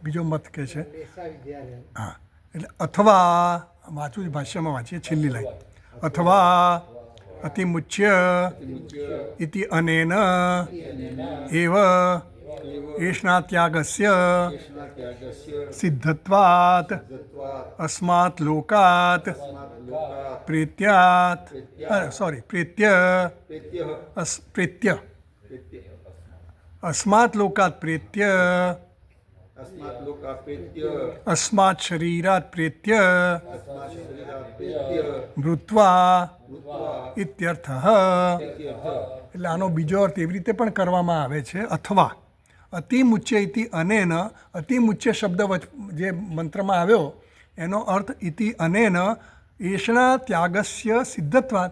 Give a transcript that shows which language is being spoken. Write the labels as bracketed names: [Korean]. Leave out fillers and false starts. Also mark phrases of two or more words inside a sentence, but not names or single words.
[Gujarati] બીજો મત કહે છે, હા, એટલે અથવા વાંચું ભાષ્યમાં વાંચીએ છેલ્લી લાઈન, અથવા [Sanskrit] અતિમુચ્ય ઇતિ અનેન એવ એષણાત્યાગસ્ય સિદ્ધત્વાત અસ્માત લોકાત પ્રેત્યાત, પ્રેત્ય अस्मात् लोकात् प्रेत्य अस्मात् शरीरात् प्रेत्य મૃત્વા ઇત્યર્થઃ. [Gujarati] એટલે આનો બીજો અર્થ એવી રીતે પણ કરવામાં આવે છે, અથવા [Sanskrit] અતિમુચ્ય ઇતિ અનેન. [Gujarati] અતિમુચ્ય શબ્દ જે મંત્રમાં આવ્યો એનો અર્થ [Sanskrit] ઇતિ અનેન એષણા ત્યાગસ્ય સિદ્ધત્વાત.